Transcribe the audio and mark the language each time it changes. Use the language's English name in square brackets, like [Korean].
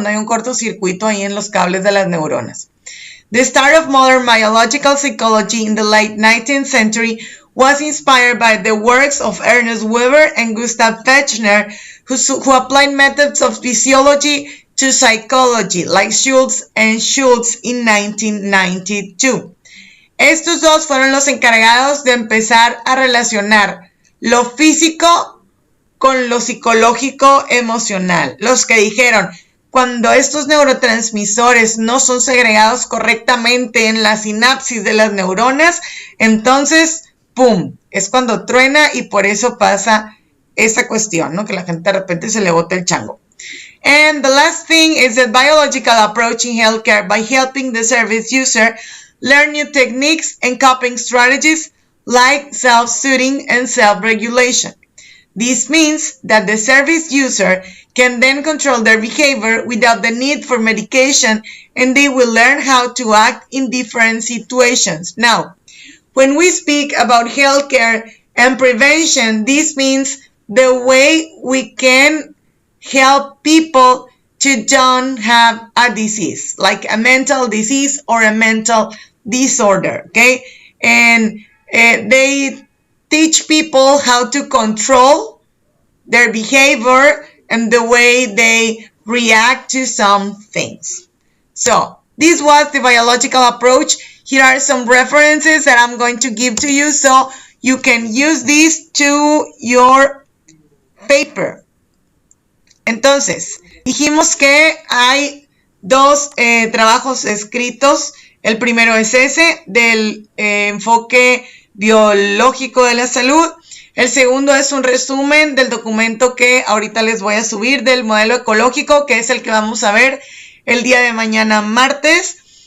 [Spanish] Cuando hay un cortocircuito ahí en los cables de las neuronas. [English] The start of modern biological psychology in the late 19th century was inspired by the works of Ernest Weber and Gustav Fechner, who applied methods of physiology to psychology, like Schultz and Schultz in 1992. [Spanish] Estos dos fueron los encargados de empezar a relacionar lo físico con lo psicológico emocional. Los que dijeron, cuando estos neurotransmisores no son segregados correctamente en la sinapsis de las neuronas, entonces, ¡pum!, es cuando truena y por eso pasa esa cuestión, ¿no? Que la gente de repente se le bota el chango. [English] And the last thing is the biological approach in healthcare by helping the service user learn new techniques and coping strategies like self-soothing and self-regulation. This means that the service user can then control their behavior without the need for medication, and they will learn how to act in different situations. Now, when we speak about healthcare and prevention, this means the way we can help people to don't have a disease, like a mental disease or a mental disorder, okay? And they teach people how to control their behavior and the way they react to some things. So, this was the biological approach. Here are some references that I'm going to give to you so you can use this to your paper. [Spanish] Entonces, dijimos que hay dos trabajos escritos. El primero es ese, del enfoque biológico de la salud. El segundo es un resumen del documento que ahorita les voy a subir del modelo ecológico, que es el que vamos a ver el día de mañana martes.